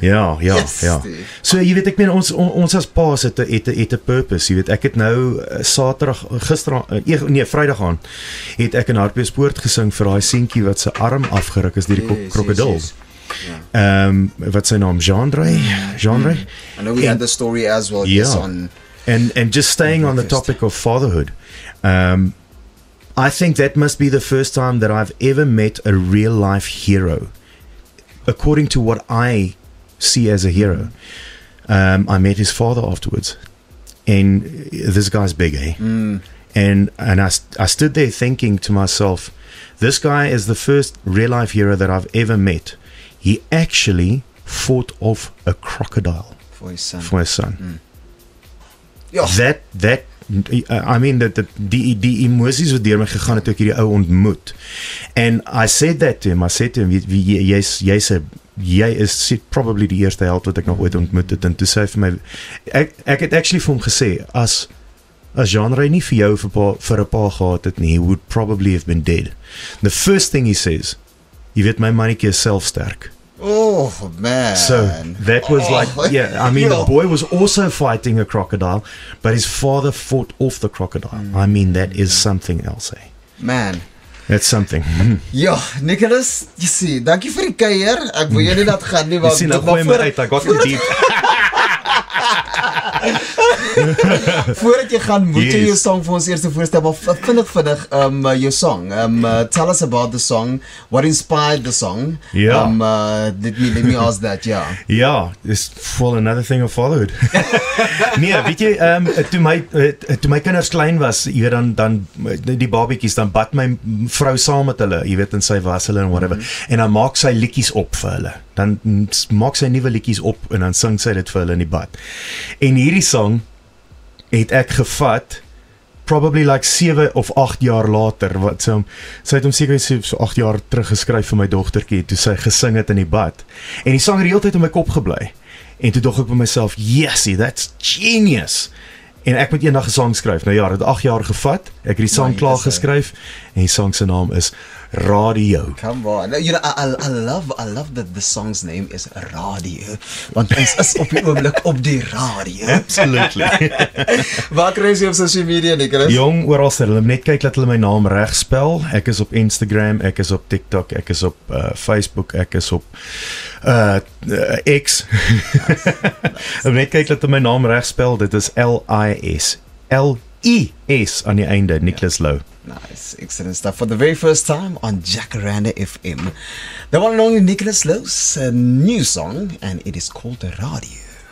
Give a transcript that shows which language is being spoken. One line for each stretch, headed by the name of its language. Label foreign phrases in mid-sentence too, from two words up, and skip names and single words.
Afrikaans: Ja. So jy weet, ek meen ons as paas het 'n purpose, jy weet. Ek het nou Vrydag aan het ek in Hartbeespoort gesing vir daai seentjie wat sy arm afgeruk is deur die krokodil. Wat sy naam Jean-Ray. I
English: know we had the story as well. On and just staying on the topic of fatherhood. I think that must be the first time that I've ever met a real life hero. According to what I see as a hero. I met his father afterwards, and this guy's big, and I stood there thinking to myself, this guy is the first real life hero that I've ever met. He actually fought off a crocodile for his son. That I mean
Afrikaans: die emosies wat deur my gegaan het toe ek hierdie ou ontmoet.
English: And I said to him,
Afrikaans: jy is probably die eerste held wat ek nog ooit ontmoet het, en toe sê hy vir my, ek het actually vir hom gesê, as Jean-Ray nie vir jou vir 'n pa gehad het nie,
English: he would probably have been dead. The first thing he says,
Afrikaans: jy weet my mannetjie is selfsterk.
English: Oh man. So that was I mean the boy was also fighting a crocodile, but his father fought off the crocodile. I mean that is something else, Man. That's something.
Afrikaans: Ja, Nicholas, jy sien, dankie vir die kuier. Ek wil jou nie laat gaan nie, want ek gooi my uit,
English: I got too deep.
Afrikaans: Voordat jy gaan, moet jy jou song vir ons eers voorstel, maar vinnig jou song.
English: Tell us about the song. What inspired the song? Let me ask that, it's for another thing of fatherhood.
Afrikaans: Nee, weet jy, toe my kinders klein was, jy weet, dan die babietjies, dan bad my vrou saam met hulle, jy weet, en sy was hulle en whatever, en dan maak sy liedjies op vir hulle. Dan maak sy nuwe liedjies op, en dan sing sy dit vir hulle in die bad. En hierdie song het ek gevat,
English: probably like
Afrikaans: 7 of 8 jaar later, wat sy het hom seker so 8 jaar terug geskryf vir my dogtertjie, toe sy gesing het in die bad. En die sang het die hele tyd in my kop gebly. En toe dog ek by myself,
English: yes, that's genius.
Afrikaans: En ek moet eendag 'n sang skryf. Nou ja, dit 8 jaar gevat. Ek het die sang klaar geskryf, en die sang se naam is Radio.
English: Come on. You know, I love that the song's name is Radio.
Afrikaans: Want ons is op die oomblik op die radio.
English: Absolutely.
Afrikaans: Waar kry jy op
English: social media,
Afrikaans: Nicholas? Jong, oral sê hulle net kyk dat hulle my naam reg spel. Ek is op Instagram, ek is op TikTok, ek is op Facebook, ek is op X. Net kyk dat hulle my naam reg spel. Dit is L-I-S aan die einde, Nicholas Lou.
English: Nice, excellent stuff. For the very first time on Jacaranda FM, the one and only Nicholas Lou's new song, and it is called Radio.